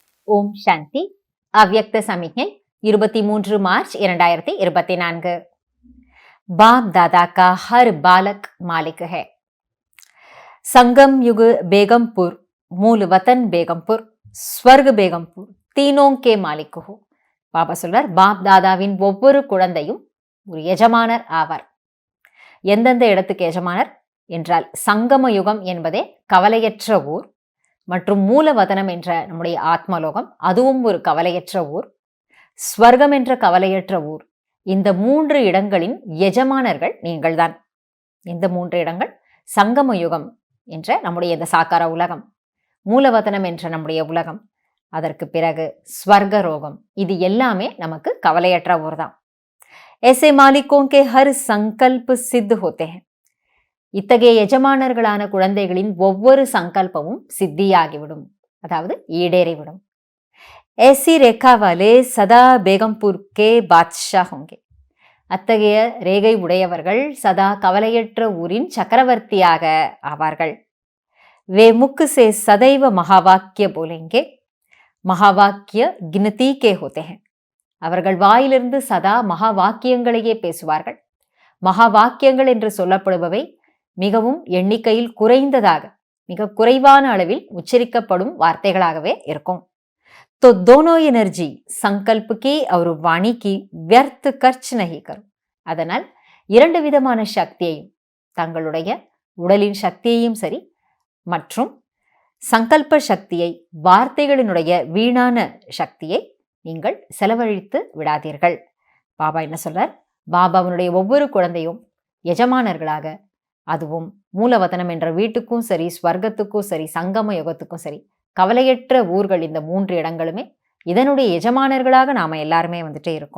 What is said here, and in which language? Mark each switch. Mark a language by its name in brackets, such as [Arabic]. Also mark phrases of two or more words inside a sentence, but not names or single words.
[Sanskrit] ॐ शान्ति. [Tamil] அவ்யக்த சமிக்ஞை 23 மார்ச் 2024. [Hindi] बाप दादा का हर बालक मालिक है. संगम युग बेगमपुर, मूल वतन बेगमपुर, स्वर्ग बेगमपुर, तीनों के मालिक हो. [Tamil] பாபா சொல்றார், பாப் தாதாவின் ஒவ்வொரு குழந்தையும் ஒரு எஜமானர் ஆவார். எந்தெந்த இடத்துக்கு எஜமானர் என்றால், சங்கம யுகம் என்பதே கவலையற்ற ஊர், மற்றும் மூலவதனம் என்ற நம்முடைய ஆத்மலோகம், அதுவும் ஒரு கவலையற்ற ஊர். ஸ்வர்க்கம் என்ற கவலையற்ற ஊர். இந்த 3 இடங்களின் எஜமானர்கள் நீங்கள்தான். இந்த 3 இடங்கள் சங்கம யுகம் என்ற நம்முடைய இந்த சாக்கார உலகம், மூலவதனம் என்ற நம்முடைய உலகம், அதற்கு பிறகு ஸ்வர்கரோகம். இது எல்லாமே நமக்கு கவலையற்ற ஊர் தான். [Hindi] ऐसे मालिकों के हर संकल्प सिद्ध होते हैं. [Tamil] இத்தகைய எஜமானர்களான குழந்தைகளின் ஒவ்வொரு சங்கல்பமும் சித்தியாகிவிடும், அதாவது ஈடேறிவிடும். [Hindi] ऐसी रेखा वाले सदा बेगमपुर के बादशाह होंगे. [Tamil] அத்தகைய ரேகை உடையவர்கள் சதா கவலையற்ற ஊரின் சக்கரவர்த்தியாக ஆவார்கள். [Hindi] वे मुख से सदैव महावाक्य बोलेंगे. महावाक्य गिनती के होते हैं. [Tamil] அவர்கள் வாயிலிருந்து சதா மகா வாக்கியங்களையே பேசுவார்கள். மகா வாக்கியங்கள் என்று சொல்லப்படுபவை மிகவும் எண்ணிக்கையில் குறைந்ததாக, மிக குறைவான அளவில் உச்சரிக்கப்படும் வார்த்தைகளாகவே இருக்கும். [Hindi] तो दोनों एनर्जी संकल्प की और वाणी की व्यर्थ खर्च नहीं करो. [Tamil] அதனால் 2 விதமான சக்தியையும், தங்களுடைய உடலின் சக்தியையும் சரி மற்றும் சங்கல்ப சக்தியை, வார்த்தைகளினுடைய வீணான சக்தியை நீங்கள் செலவழித்து விடாதீர்கள். பாபா என்ன சொல்றார்? பாபாவினுடைய ஒவ்வொரு குழந்தையும் எஜமானர்களாக, அதுவும் மூலவதனம் என்ற வீட்டுக்கும் சரி, ஸ்வர்க்கத்துக்கும் சரி, சங்கம யுகத்துக்கும் சரி, கவலையற்ற ஊர்கள் இந்த 3 இடங்களுமே இதனுடைய எஜமானர்களாக நாம எல்லாருமே இருக்கோம்.